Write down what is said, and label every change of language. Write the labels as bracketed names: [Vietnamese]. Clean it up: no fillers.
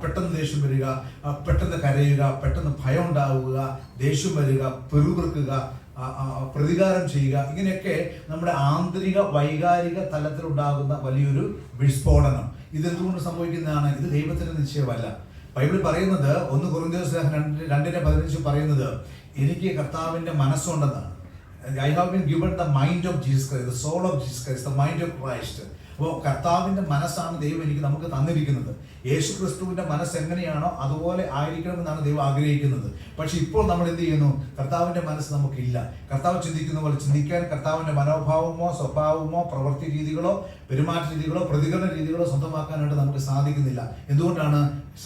[Malayalam] പെട്ടെന്ന് ദേഷ്യം വരിക, പെട്ടെന്ന് കരയുക, പെട്ടെന്ന് ഭയം ഉണ്ടാവുക, ദേഷ്യം വരിക, പെറുപിറുക്കുക, പ്രതികാരം ചെയ്യുക. ഇങ്ങനെയൊക്കെ നമ്മുടെ ആന്തരിക വൈകാരിക തലത്തിലുണ്ടാകുന്ന വലിയൊരു വിസ്ഫോടനം. ഇതെന്തുകൊണ്ട് സംഭവിക്കുന്നതാണ്? ഇത് ദൈവത്തിന്റെ നിശ്ചയമല്ല. ബൈബിൾ പറയുന്നത് 1 കൊരിന്ത്യർ 2:15 പറയുന്നത്, എനിക്ക് കർത്താവിന്റെ മനസ്സുണ്ടെന്നാണ്. [English] I have been given the mind of Jesus Christ, the soul of Jesus Christ, the mind of Christ. [Malayalam] അപ്പോൾ കർത്താവിന്റെ മനസ്സാണ് ദൈവം നമുക്ക് തന്നിരിക്കുന്നത്. യേശു ക്രിസ്തുവിന്റെ മനസ്സ് എങ്ങനെയാണോ അതുപോലെ ആയിരിക്കണമെന്നാണ് ദൈവം ആഗ്രഹിക്കുന്നത്. പക്ഷെ ഇപ്പോൾ നമ്മൾ എന്ത് ചെയ്യുന്നു? കർത്താവിന്റെ മനസ്സ് നമുക്കില്ല. കർത്താവ് ചിന്തിക്കുന്ന പോലെ ചിന്തിക്കാൻ കർത്താവിന്റെ മനോഭാവമോ സ്വഭാവമോ പ്രവൃത്തി രീതികളോ പെരുമാറ്റ രീതികളോ പ്രതികരണ രീതികളോ സ്വന്തമാക്കാനായിട്ട് നമുക്ക് സാധിക്കുന്നില്ല. എന്തുകൊണ്ടാണ്?